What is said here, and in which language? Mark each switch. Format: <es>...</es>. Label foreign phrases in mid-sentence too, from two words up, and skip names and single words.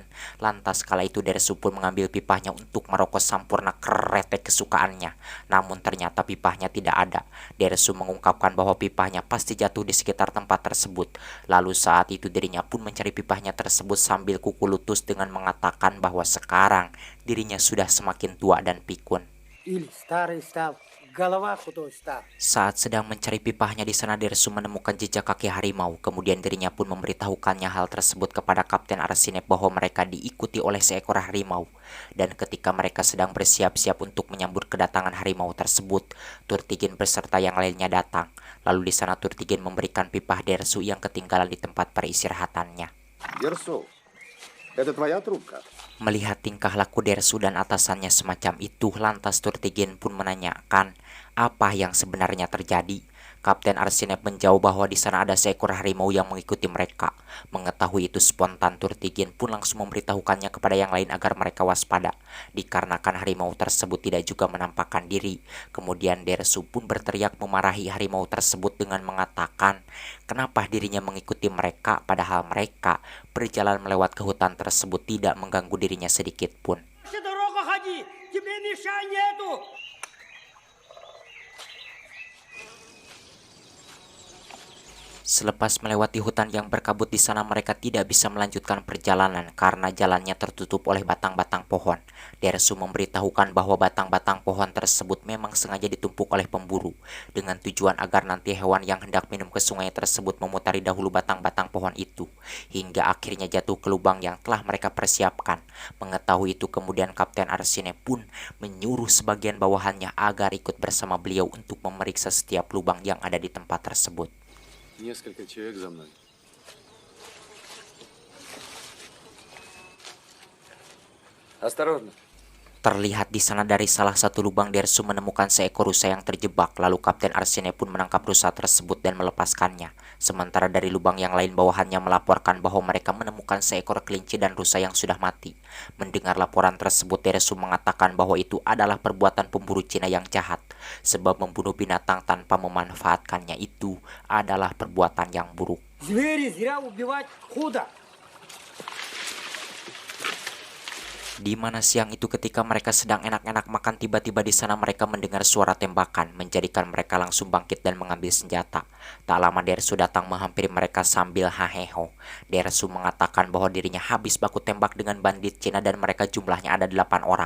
<id>Lantas kala itu Dersu pun mengambil pipahnya untuk merokok sampurna kretek kesukaannya. Namun ternyata pipahnya tidak ada. Dersu mengungkapkan bahwa pipahnya pasti jatuh di sekitar tempat tersebut. Lalu saat itu dirinya pun mencari pipahnya tersebut sambil kuku lutus dengan mengatakan bahwa sekarang dirinya sudah semakin tua dan pikun.</id> <ru>Или старый стал, голова худой стал.</ru> <id>Saat sedang mencari pipahnya di sana, Dersu menemukan jejak kaki harimau. Kemudian dirinya pun memberitahukannya hal tersebut kepada Kapten Arsinep bahwa mereka diikuti oleh seekor harimau. Dan ketika mereka sedang bersiap-siap untuk menyambut kedatangan harimau tersebut, Turtigin beserta yang lainnya datang. Lalu di sana Turtigin memberikan pipah Dersu yang ketinggalan di tempat peristirahatannya.</id> <ru>Дерсу, это твоя трубка?</ru> <id>Melihat tingkah laku Dersu dan atasannya semacam itu, lantas Turtigin pun menanyakan apa yang sebenarnya terjadi. Kapten Arsinep menjawab bahwa di sana ada seekor harimau yang mengikuti mereka. Mengetahui itu spontan, Turtigin pun langsung memberitahukannya kepada yang lain agar mereka waspada, dikarenakan harimau tersebut tidak juga menampakkan diri. Kemudian Dersu pun berteriak memarahi harimau tersebut dengan mengatakan kenapa dirinya mengikuti mereka padahal mereka berjalan melewat ke hutan tersebut tidak mengganggu dirinya sedikit pun.</id> <ru>Дорогу ходи, тебе мешай нету.</ru> <id>Selepas melewati hutan yang berkabut di sana, mereka tidak bisa melanjutkan perjalanan karena jalannya tertutup oleh batang-batang pohon. Dersu memberitahukan bahwa batang-batang pohon tersebut memang sengaja ditumpuk oleh pemburu dengan tujuan agar nanti hewan yang hendak minum ke sungai tersebut memutari dahulu batang-batang pohon itu hingga akhirnya jatuh ke lubang yang telah mereka persiapkan. Mengetahui itu kemudian Kapten Arsinep pun menyuruh sebagian bawahannya agar ikut bersama beliau untuk memeriksa setiap lubang yang ada di tempat tersebut.</id> <ru>Несколько человек за мной. Осторожно.</ru> <id>Terlihat di sana dari salah satu lubang Dersu menemukan seekor rusa yang terjebak. Lalu Kapten Arsinep pun menangkap rusa tersebut dan melepaskannya. Sementara dari lubang yang lain bawahannya melaporkan bahwa mereka menemukan seekor kelinci dan rusa yang sudah mati. Mendengar laporan tersebut, Dersu mengatakan bahwa itu adalah perbuatan pemburu Cina yang jahat, sebab membunuh binatang tanpa memanfaatkannya itu adalah perbuatan yang buruk.</id> <ru>Звери зря убивать худо.</ru> <id>Di mana siang itu ketika mereka sedang enak-enak makan, tiba-tiba di sana mereka mendengar suara tembakan, menjadikan mereka langsung bangkit dan mengambil senjata. Tak lama Dersu datang menghampiri mereka sambil haheho. Dersu mengatakan bahwa dirinya habis baku tembak dengan bandit Cina dan mereka jumlahnya ada 8 orang.</id>